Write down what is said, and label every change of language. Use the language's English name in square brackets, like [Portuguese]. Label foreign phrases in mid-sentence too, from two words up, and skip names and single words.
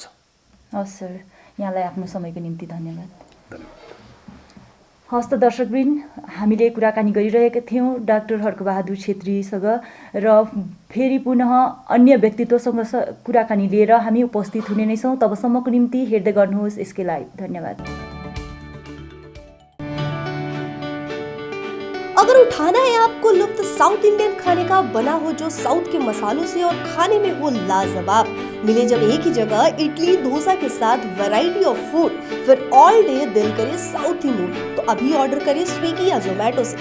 [Nepali] हस् सर, यहाँलाई आफ्नो समयको निम्ति धन्यवाद। धन्यवाद। हस्त दर्शकवृन्द, हामीले कुराकानी गरिरहेका थियौँ डाक्टर हर्कबहादुर छेत्रीसँग र फेरि पुनः अन्य व्यक्तित्वसँग कुराकानी लिएर हामी उपस्थित हुने नै छौँ। तबसम्मको निम्ति हेर्दै गर्नुहोस् एसके लाइभ। धन्यवाद। [Hindi] अगर उठाना है आपको लुत्फ [English] South Indian [Hindi] खाने का, बना हो जो साउथ के मसालों से और खाने में हो लाजवाब, मिले जब एक ही जगह इडली डोसा के साथ [English] variety of food, [Hindi] फिर [English] all day [Hindi] दिल करे साउथी मूड, तो अभी ऑर्डर करें स्विगी या जोमेटो से।